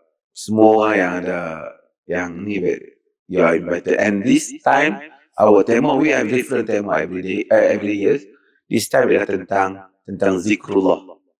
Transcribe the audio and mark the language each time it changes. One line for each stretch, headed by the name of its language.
Malay: Semua yang ada yang ni
English: you are invited. And this time our tema, we have different tema every year. This time
Malay: adalah tentang zikrullah.